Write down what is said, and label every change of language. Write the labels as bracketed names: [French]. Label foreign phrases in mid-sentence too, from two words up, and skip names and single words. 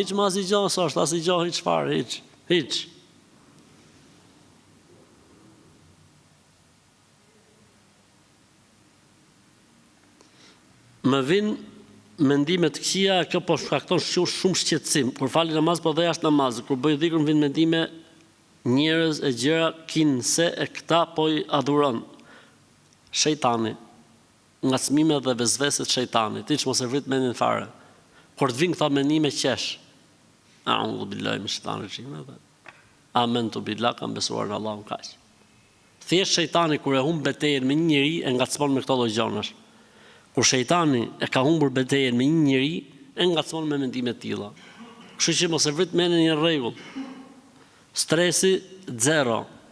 [Albanian] Hiç më asgjë, s'është asgjë, hiç fare, hiç. Më vin mendime të këqija, kjo po shkakton shumë shqetësim. Kur fali namaz po dhe jashtë namazit, kur bëj dhikr më vin mendime njerëz e gjëra kin se e këta po i adhuron. Shejtani, ngacmime dhe vezveset shejtanit, hiç mos e vrit mendin fare. Kur të vin këta mendime qesh. [Arabic] أعوذ بالله من الشيطان الرجيم. آمنت بالله, [Albanian] kam besuar në Allahun kaq. Thjesht shejtani kur e humb betejën me një njeri e ngacmon me këto lloj gjonash. Kur shejtani e ka humbur betejën me një njeri, e ngacmon me mendime të tilla. Kështu që mos e vrit mendin në rregull. Stresi zero.